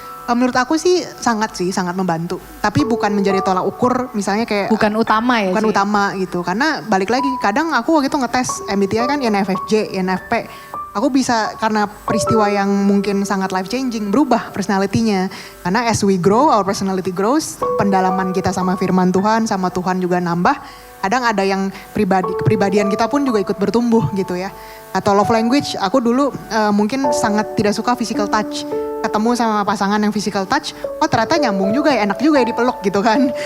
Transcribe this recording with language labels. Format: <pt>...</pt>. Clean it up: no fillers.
<id>Menurut aku sih sangat membantu. Tapi bukan menjadi tolak ukur misalnya kayak. Bukan utama ya, Bukan Ci? utama gitu. Karena balik lagi kadang aku waktu itu ngetes MBTI kan INFJ, INFP. Aku bisa karena peristiwa yang mungkin sangat life changing berubah personality-nya. Karena</id> <en>as we grow, our personality grows.</en> <id>Pendalaman kita sama firman Tuhan, sama Tuhan juga nambah. Kadang ada yang kepribadian kita pun juga ikut bertumbuh gitu ya. Atau love language, aku dulu mungkin sangat tidak suka physical touch. Ketemu sama pasangan yang physical touch, oh ternyata nyambung juga ya, enak juga ya dipeluk gitu kan.</id>